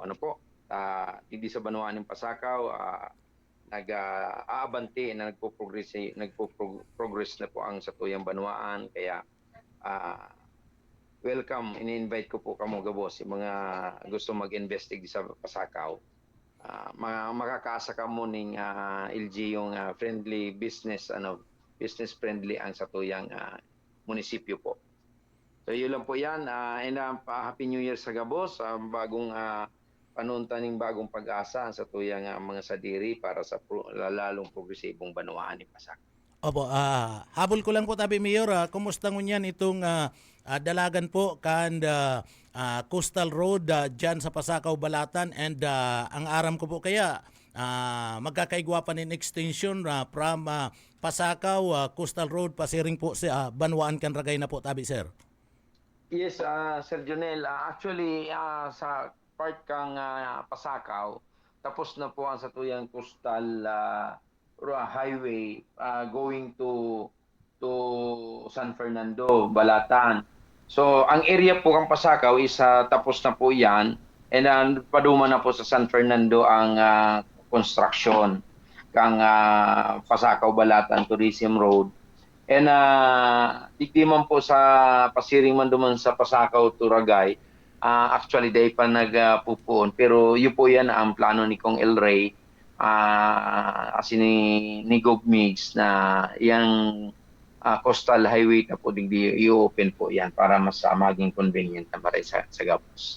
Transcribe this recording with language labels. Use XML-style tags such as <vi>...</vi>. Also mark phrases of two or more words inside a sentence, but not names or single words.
<bik>Digdi sa Banwaan ng Pasakaw, nag-aabante na nagpo-progress na po ang satuyang Banwaan. Kaya welcome, ini-invite ko po kamo gabos yung mga gusto mag-invest sa Pasakaw. Makakaasa kamo ning LG yung</bik> <en>friendly business, business friendly</en> <bik>ang satuyang munisipyo po. So yun lang po yan, and</bik> <en>Happy New Year</en> <bik>sa gabos, bagong panuntaning bagong pag-asa sa tuyang mga sadiri para sa lalong progresibong Banwaan ni Pasakaw. Opo, habol ko lang po tabi, Mayor, kumusta ngunyan itong dalagan po kan Coastal Road dyan sa Pasakaw, Balatan, and ang aram ko po kaya magkakaigwapan</bik> <en>in extension from</en> <bik>Pasakaw, Coastal Road, pasiring po sa Banwaan kan Ragay na po tabi, sir. Yes, Sir Jonel, actually sa part kang Pasakaw, tapos na po ang satuyang</bik> <en>coastal highway going to</en> <bik>San Fernando, Balatan. So, ang area po kang Pasakaw is tapos na po yan, and paduma na po sa San Fernando ang construction kang Pasakaw, Balatan Tourism Road. And di man po sa pasiring man duman sa Pasakaw to Ragay, actually day pa nagpupuon, pero yun po yan ang plano ni Kong El Rey, kasi ni Gov Migs na yung</bik> <en>coastal highway</en> <bik>na po digdi i-open po yan para mas maging convenient na maray sa gabos.</bik>